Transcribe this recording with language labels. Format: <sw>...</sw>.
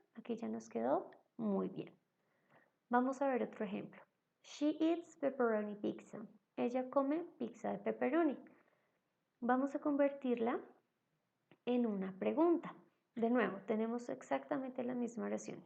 <es>Aquí ya nos quedó muy bien. Vamos a ver otro ejemplo.</es> <en>She eats pepperoni pizza.</en> <es>Ella come pizza de pepperoni. Vamos a convertirla en una pregunta. De nuevo, tenemos exactamente la misma oración.</es>